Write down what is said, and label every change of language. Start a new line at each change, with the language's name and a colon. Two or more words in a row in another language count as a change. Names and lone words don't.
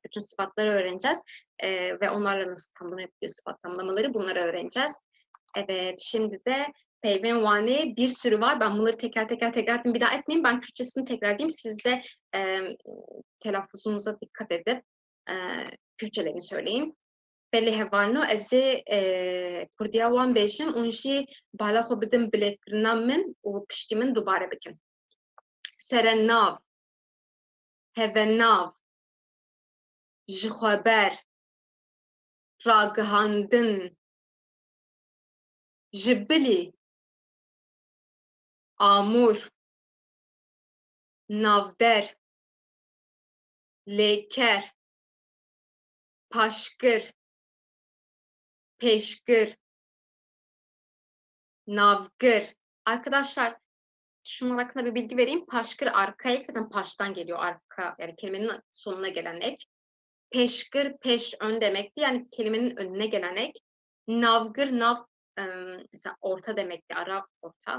Turkish: Bütün sıfatları öğreneceğiz. Ve onlarla nasıl tamlama yapılıyor, sıfat tamlamaları bunları öğreneceğiz. Evet, şimdi de peyvenvane bir sürü var. Ben bunları teker teker bir daha etmeyeyim. Ben Kürtçesini tekrar edeyim. Siz de telaffuzunuza dikkat edip Kürtçelerini söyleyin.
Kurdish: Belli hevalno ez Kurdiya wan bêjim û jî bala xwe bidim bilêvkirina min û piştî min dubare bikin. Serennav, hevenav, ji xweber, ragihandin, ji bilî, amûr, navder, lêker, paşkir, peşkir, navgir.
Turkish: Arkadaşlar şunlar hakkında bir bilgi vereyim. Paşkır arka ek zaten paştan geliyor arka yani kelimenin sonuna gelen ek. Peşkır peş ön demekti yani kelimenin önüne gelen ek. Navgır nav mesela orta demekti ara orta.